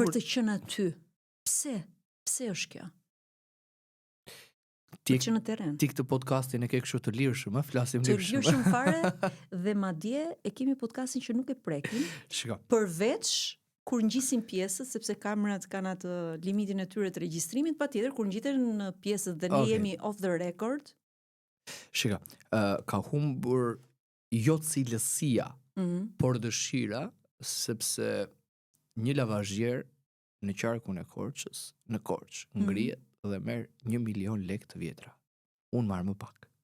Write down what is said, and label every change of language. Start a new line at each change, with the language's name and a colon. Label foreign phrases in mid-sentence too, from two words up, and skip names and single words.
Albanian: për të qenë aty. Pse? Pse është kjo? Që në terren. Ti këtë podcastin e ke kështu të lirshëm, flasim lirshëm. Të lirshëm fare dhe madje e kemi podcastin që nuk e prekim. Shiko. Përveç kur ngjisim pjesët, sepse kamerat kanë atë limitin e tyre të regjistrimit, patjetër kur ngjiten në pjesët dhe ne jemi
English: off the record.
Albanian: Shika, ka humbur jo cilësia, por dëshira, sepse një lavazhier në qarkun e Korçës, në Korçë, ngrihet dhe merr 1 milion lekë të vjetra. Unë marr më pak.